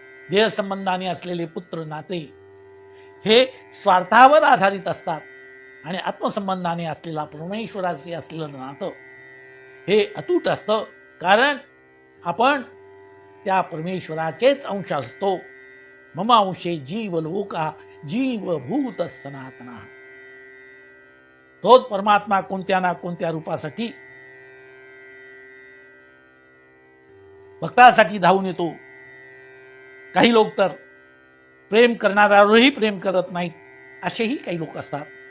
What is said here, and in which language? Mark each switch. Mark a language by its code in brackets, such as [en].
[mr] देह संबंधाने असलेले पुत्र नाते हे स्वार्थावर आधारित असतात, आणि आत्मसंबंधाने असलेला परमेश्वराशी असलेलं नातं हे अतूट असतं, कारण आपण त्या परमेश्वराचेच अंश असतो. [sa] मम अंशे जीव लोका जीवभूत सनातना. [mr] तोच परमात्मा कोणत्या ना कोणत्या रूपासाठी भक्तासाठी धावून येतो. काही लोक तर प्रेम करणाऱ्यावरही प्रेम करत नाहीत, असेही काही लोक असतात.